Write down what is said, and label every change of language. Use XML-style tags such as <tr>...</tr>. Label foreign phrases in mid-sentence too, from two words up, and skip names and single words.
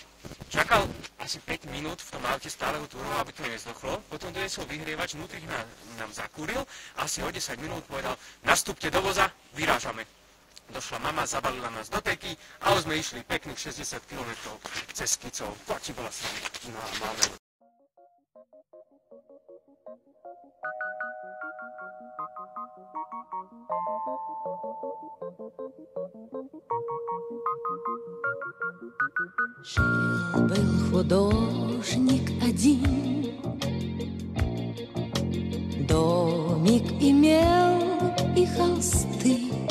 <sk>Čakal asi 5 minút v tom aute, stále ho túroval, aby to nezdochlo. Potom doniesol vyhrievač, vnútri nám zakúril. Asi o 10 minút povedal, nastúpte do voza, vyrážame. Došla mama, zabalila nás do teky a už sme išli pekných 60 km cez Skicov. Ti bola sa máme.</sk> <ru>Жил-был художник один, домик имел и холсты,</ru>